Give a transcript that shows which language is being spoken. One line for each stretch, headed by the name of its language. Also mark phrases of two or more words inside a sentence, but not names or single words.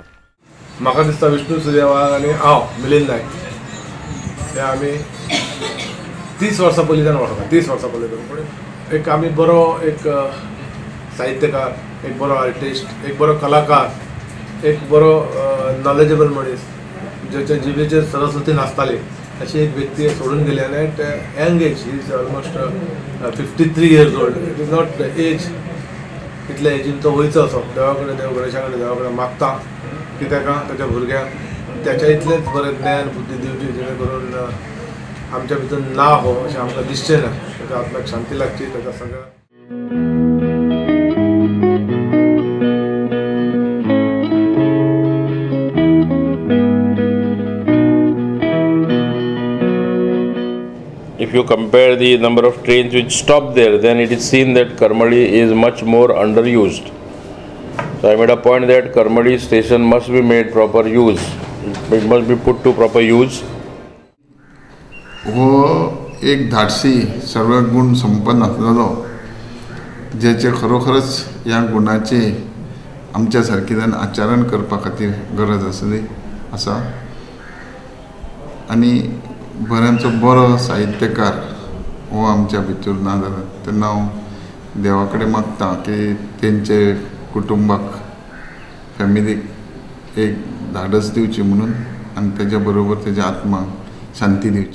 Konkani: म्हाका दिसता विष्णू सूर्यवाघ आनी हांव मिलिंद नायक हे आमी 30 वर्सां पयलींच्यान वळखता. 30 वर्सां पयलीं पूण एक आमी बरो एक साहित्यकार, एक बरो आर्टिस्ट, एक बरो कलाकार, एक बरो नॉलेजेबल मनीस ज्याच्या जिबेचेर सरस्वती नासताली अशी एक व्यक्ती सोडून गेली आनी
English: at young age he is almost
Konkani: 53
English: years old. it is not age
Konkani: इतल्या एजीन तो वयचो असो देवा कडेन गणेशा कडेन देवा कडेन मागता की ताच्या भुरग्यांक त्याच्या इतलेंच बरें ज्ञान बुद्धी दिवची जेणे करून आमच्या भितर ना हो अशें आमकां दिसचें ना. ताच्या आत्म्याक शांती लागची. ताच्या सगळ्या
English: If you compare the number of trains which stop there, then it is seen that Karmali is much more underused. So I made a point that Karmali station must be made proper use. It must be put to proper use.
Konkani: हो एक धाडसी सर्व गुण संपन्न असलेलो जेचे खरोखरच ह्या गुणाचे आमच्या सारकेल्यान आचरण करपा खातीर गरज आसा आनी बऱ्यांचो बरो साहित्यकार हो आमच्या भितर ना जालो तेन्ना हांव देवा कडेन मागता की तेंचे कुटुंबाक फॅमिलीक एक धाडस दिवची म्हणून आनी तेज्या बरोबर तेज्या आत्माक शांती दिवची.